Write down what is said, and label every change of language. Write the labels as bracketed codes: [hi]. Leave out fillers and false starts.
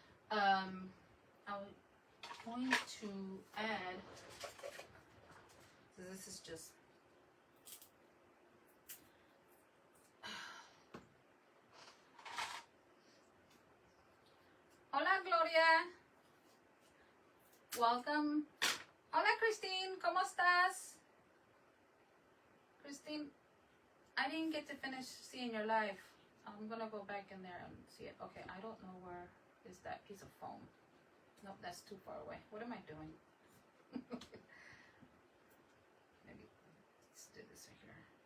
[en] I'm going to add, so this is just, [es] hola [en] Gloria, welcome. [es] Hola Christine, ¿cómo estás? [en] Christine, I didn't get to finish seeing your live. I'm gonna go back in there and see it. Okay, I don't know where is that piece of foam. Nope, that's too far away. What am I doing? Maybe let's do this right here.